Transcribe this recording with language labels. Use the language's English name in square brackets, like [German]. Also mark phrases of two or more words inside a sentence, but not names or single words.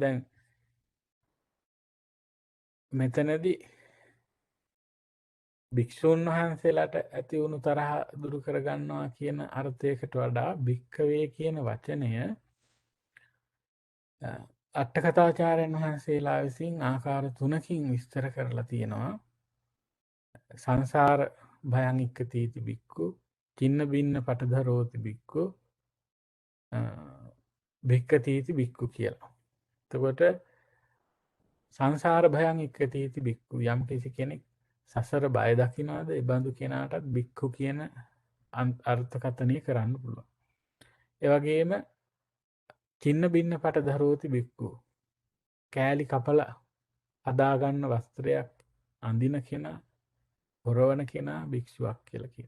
[Sinhala] දැන් මෙතනදී භික්ෂූන් වහන්සේලාට ඇති වුණු තරහ දුරු කරගන්නවා කියන අර්ථයකට වඩා භික්ඛවේ කියන වචනය අට්ඨකථාචාර්යයන් වහන්සේලා විසින් ආකාර 3කින් විස්තර කරලා තියෙනවා. [Pali] සංසාර භයං ඉක්ඛතීති භික්ඛු, චින්න බින්න පටධරෝති භික්ඛු, භික්ඛතීති භික්ඛු කියලා. [Sinhala] එතකොට [Pali] සංසාර භයං ඉක්ඛතීති භික්ඛු, [Sinhala] යම් කිසි කෙනෙක් සසර බය දකිනවාද ඒ බඳු කෙනාටත් භික්ඛු කියන අර්ථකථනය කරන්න පුළුවන්. ඒ වගේම [Pali] චින්න බින්න පටධරෝති භික්ඛු, [Sinhala] කෑලි කපලා හදාගන්න වස්ත්‍රයක් අඳින කෙනා, හොරවන කෙනා භික්ෂුවක් කියලා කියනවා.